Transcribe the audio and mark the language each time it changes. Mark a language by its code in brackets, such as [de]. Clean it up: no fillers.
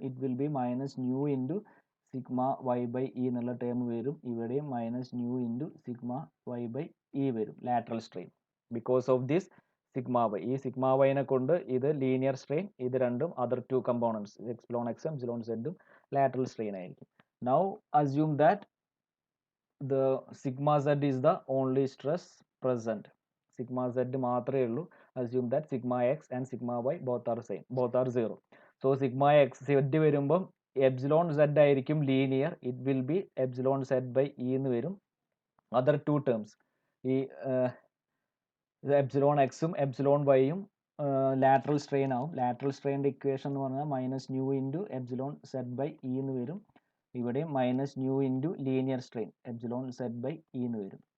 [en] it will be minus nu into sigma y by E [ml] എന്നുള്ള term വരും. ഇവിടെയും minus new into sigma Y by E വരും, lateral strain. [en] because of this sigma y, [ml] ഈ sigma വൈനെ കൊണ്ട് ഇത് linear strain, ഇത് രണ്ടും other 2 components epsilon എക്സും എപ്സിലോൺ സെഡും ലാറ്ററൽ സ്ട്രെയിൻ ആയിരിക്കും. [en] Now assume that the sigma z is the only stress present. [ml] Sigma z മാത്രമേ ഉള്ളൂ. [en] Assume that sigma x and sigma y both are same, both are 0. [ml] So sigma x z വരുമ്പം epsilon z ആയിരിക്കും linear. [en] it will be [ml] epsilon z by E എന്ന് വരും. Other 2 terms ഈ epsilon എക്സും epsilon വൈയും lateral strain ആവും. Lateral സ്ട്രെയിൻ്റെ equation എന്ന് പറഞ്ഞാൽ minus new into epsilon z by E എന്ന് വരും. ഇവിടെയും minus new into linear strain epsilon Z by E എന്ന് വരും.